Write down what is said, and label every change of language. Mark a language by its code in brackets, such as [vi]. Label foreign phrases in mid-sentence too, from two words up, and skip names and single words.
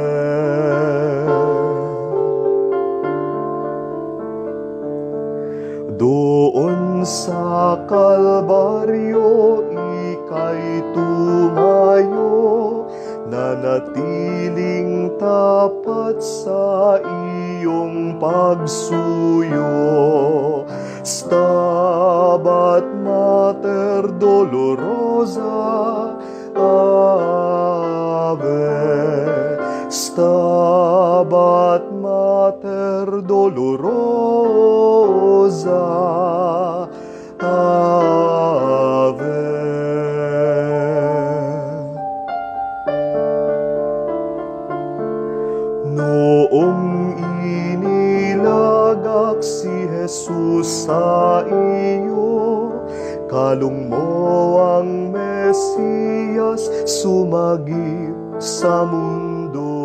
[tl] Doon sa Kalbaryo, ika'y tumayo, nanatiling tapat sa iyong pagsuyo. [la] Stabat Mater Dolorosa, Ave. Stabat Mater Dolorosa, Ave. [tl] Noong inilagak si Jesus sa iyo, kalong mo ang Mesiyas sumagip sa mundo.